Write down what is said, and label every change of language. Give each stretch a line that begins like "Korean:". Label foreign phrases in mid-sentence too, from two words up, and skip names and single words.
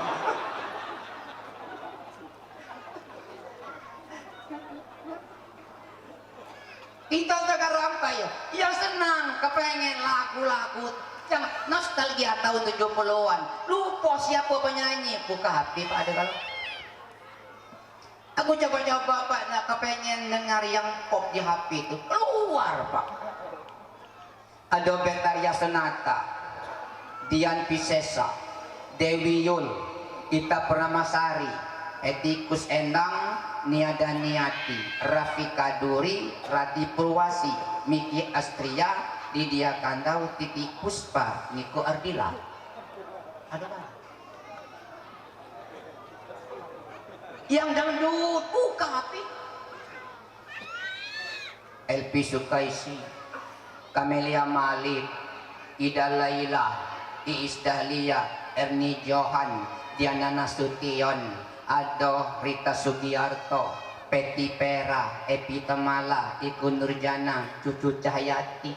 Indonesian: Kita sekarang kayak yang senang kepengen lagu-lagu yang nostalgia tahun 70-an. Lupa siapa penyanyi, buka HP Pak ada kalau. Aku coba-coba Pak, nak kepengen dengar yang pop di HP itu keluar Pak. Ada Betharia Sonata, Dian Piscesa, Dewi Yul, Ita Purnamasari, Etikus Endang, Niada Niati, Rafika Duri, Radi Purwasi, Miki Astria, Lydia Kandau, Titi Puspa, Niko Ardila. Ada Pak? Yang dangdut buka HP. Elvi Sukaisi, Camelia Malik, Ida Laila, Iis Dahlia, Erni Johan, Diana Nasution, Ado Rita Sugiarto, Peti Pera, Epi Tamala, Iku Nurjana, Cucu Cahyati.